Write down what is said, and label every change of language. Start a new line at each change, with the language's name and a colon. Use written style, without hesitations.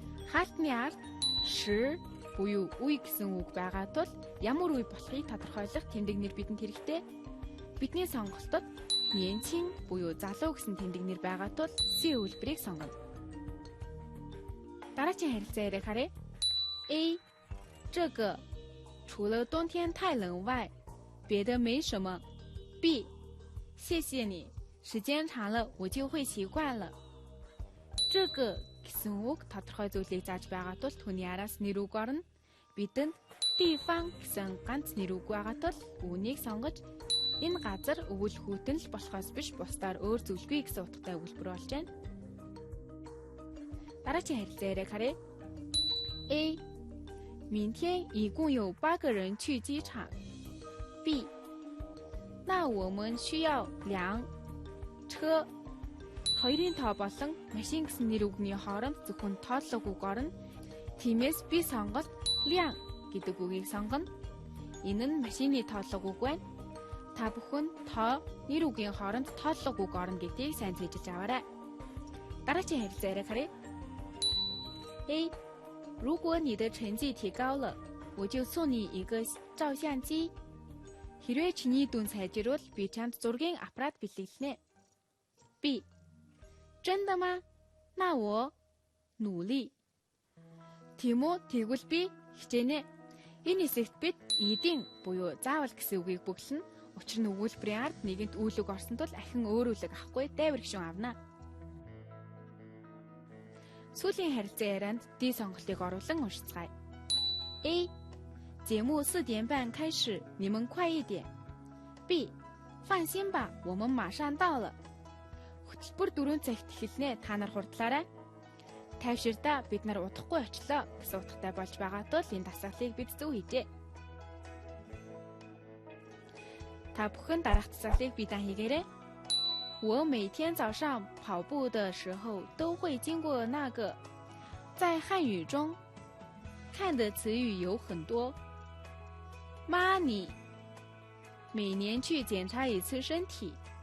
Mongolian: Хаалтны ард 时 буюу үе гэсэн үг байгаа тул ямар үе болохыг тодорхойлох тэмдэгнэр бидэнд хэрэгтэй. Бидний сонголтод 年轻 буюу залуу гэсэн тэмдэгнэр байгаа тул C үйлбэрийг сонгоно. Дараагийн харилцан яриаг харъя. A.
Chinese: 这个除了冬天太冷外，别的没什么。 B. 谢谢你，时间长了我就会习惯了。
Mongolian: 这个гэсэн үг тодорхой зүйлийг зааж байгаа тул түүний араас нэр үг орно. Бидэнд 地方гэсэн ганц нэр үг байгаа тул үүнийг сонгож энэ газар өвөл хүйтэн л болохоос биш бусдаар өөр зүйлгүй гэсэн утгатай өгүүлбэр болж байна. Дараагийн харилцан яриаг харъя. A.
Chinese: 明天一共有8个人去机场。 B. 那我们需要辆车.
Mongolian: Хоёрын тоо болон машин гэсэн нэр үгний хооронд зөвхөн тооллого үг орно. Тиймээс би сонголт 辆 гэдэг үгийг сонгоно. Энэ нь машины тооллого үг байна. Та бүхэн тоо нэр үгийн хооронд тооллого үг орно гэдгийг сайн зэжиж аваарай. Дараагийн харилцан яриаг харъя. A.
Chinese: 如果你的成绩提高了，我就送你一个照相机.
Mongolian: Хэрвээ чиний дүн сайжирвал би чамд зургийн аппарат бэлгэлнэ.
Chinese: B. 真的吗？那我努力.
Mongolian: Тийм үү? Тэгвэл би хичээнэ. Энэ хэсэгт бид 一定 буюу заавал гэсэн үгийг бүглэнэ. Учир нь өгүүлбэрийн ард нэгэнт үйл үг орсон тул ахин өөр үлэг авахгүй дайвар гişүн авна. Сүүлийн харилцан ярианд D сонголтыг оруулан уншицгаая. A.
Chinese: 节目4点半开始，你们快一点。 B. 放心吧，我们马上到了。
Mongolian: Хөтөлбөр 4 цагт эхэлнэ. Та нар хурдлаарай. Тайвширдаа бид нар удахгүй очлоо гэсэн утгатай болж байгаа тул энэ дасгалыг бид зөв хийжээ. Та бүхэн дараах дасгалыг бидэнд хийгээрэй.
Chinese: 我每天早上跑步的时候都会经过那个。在汉语中，看的词语有很多。妈，你每年去检查一次身体。